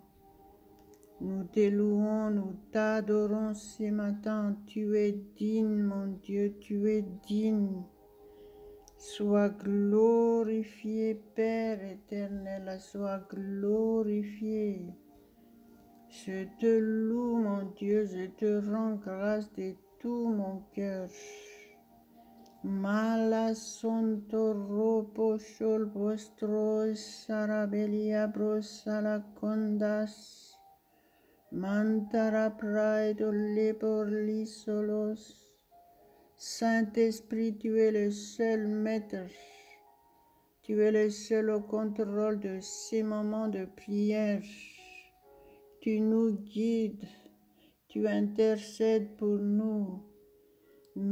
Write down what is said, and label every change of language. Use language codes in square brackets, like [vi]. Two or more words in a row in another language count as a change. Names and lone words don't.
[fr] Nous te louons, nous t'adorons ce matin, tu es digne, mon Dieu, tu es digne. Sois glorifié, Père éternel, sois glorifié. Je te loue, mon Dieu, je te rends grâce de tout mon cœur. Mala sonto ropo shol vostro sarabelia brosala condas, mantara praido leborli solos. Saint-Esprit, tu es le seul maître, tu es le seul au contrôle de ces moments de prière. Tu nous guides, tu intercèdes pour nous.